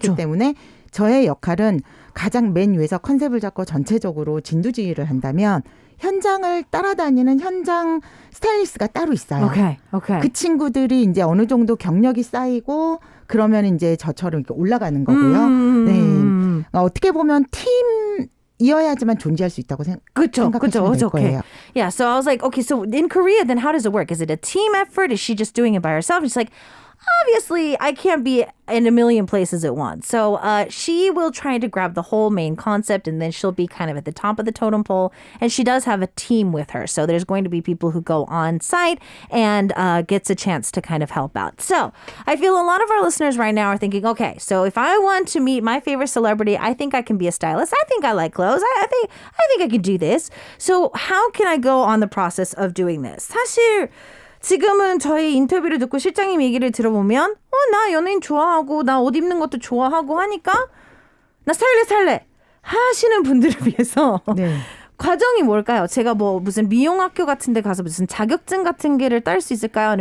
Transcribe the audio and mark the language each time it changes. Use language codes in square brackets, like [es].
[ko] 그렇기 때문에 저의 역할은 가장 맨 위에서 컨셉을 잡고 전체적으로 진두지휘를 한다면 현장을 따라다니는 현장 스타일리스트가 따로 있어요. [en] Okay. Okay. [ko] 그 친구들이 이제 어느 정도 경력이 쌓이고 그러면 이제 저처럼 이렇게 올라가는 거고요. 네. 어떻게 보면 팀이어야지만 존재할 수 있다고 그쵸, 생각하시면 될 거예요. [en] Yeah, so I was like, okay, so in Korea, then how does it work? Is it a team effort? Is she just doing it by herself? And she's like, obviously, I can't be in a million places at once. So she will try to grab the whole main concept, and then she'll be kind of at the top of the totem pole. And she does have a team with her. So there's going to be people who go on site and gets a chance to kind of help out. So I feel a lot of our listeners right now are thinking, okay, so if I want to meet my favorite celebrity, I think I can be a stylist. I think I like clothes. I think I can do this. So how can I go on the process of doing this? [ko] 사실 지금은 저희 인터뷰를 듣고 실장님 얘기를 들어보면 나 연예인 좋아하고 나 옷 입는 것도 좋아하고 하니까 나 스타일리스트 할래 하시는 분들을 위해서 네. 과정이 뭘까요? 제가 뭐 무슨 미용학교 같은 데 가서 무슨 자격증 같은 게를 딸 수 있을까요?